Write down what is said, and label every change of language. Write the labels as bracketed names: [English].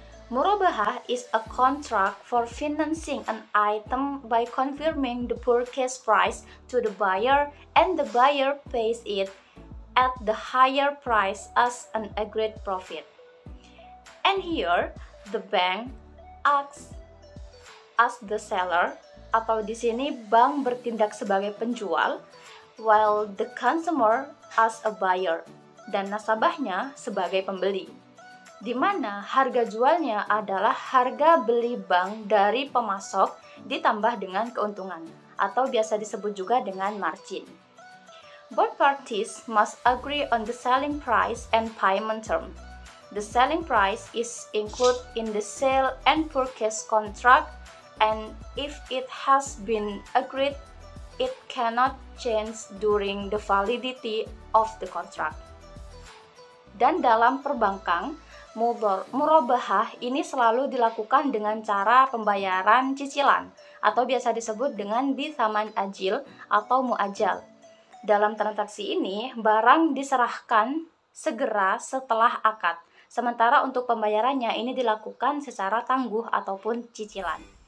[English] Murabahah is a contract for financing an item by confirming the purchase price to the buyer, and the buyer pays it at the higher price as an agreed profit. And here, the bank acts as the seller, [Indonesian] atau di sini bank bertindak sebagai penjual, [English] while the consumer as a buyer, [Indonesian] dan nasabahnya sebagai pembeli, di mana harga jualnya adalah harga beli bank dari pemasok ditambah dengan keuntungan, atau biasa disebut juga dengan margin. [English] Both parties must agree on the selling price and payment term. The selling price is included in the sale and purchase contract, and if it has been agreed, it cannot change during the validity of the contract. [Indonesian] Dan dalam perbankan, murabahah ini selalu dilakukan dengan cara pembayaran cicilan, atau biasa disebut dengan bithaman ajil atau muajal. Dalam transaksi ini, barang diserahkan segera setelah akad, sementara untuk pembayarannya ini dilakukan secara tangguh ataupun cicilan.